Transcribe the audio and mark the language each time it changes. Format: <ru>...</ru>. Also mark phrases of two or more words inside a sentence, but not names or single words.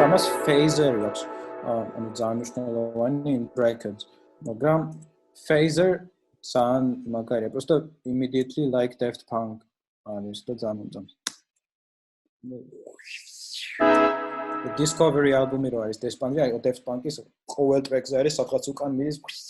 <ka>ამას phaser-ი აქვს ანუ ძალიან მნიშვნელოვანი</ka> <en>in brackets</en> <ka>მაგრამ phaser san მაგარია просто</ka> <en>immediately like</en> <ka>Daft Punk არის და ძალიან მომწონს Discovery album-ი რო არის Daft Punk-ი, აი Daft Punk-ის ყოველ ტრეკზე არის სადღაც უკან მიდის.</ka>